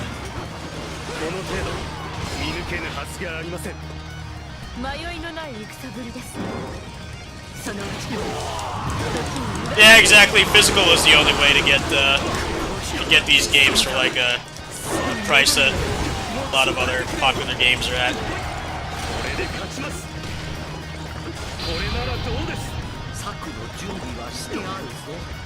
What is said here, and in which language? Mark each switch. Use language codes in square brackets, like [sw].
[ja] この程度見抜けぬはずがありません。迷いのない戦ぶりですね。そのうちから時に [en] Yeah, exactly. Physical is the only way to get these games for like a price that a lot of other popular games are at. [ja] これで勝ちます。これならどうです。策の準備はしてあるぞ。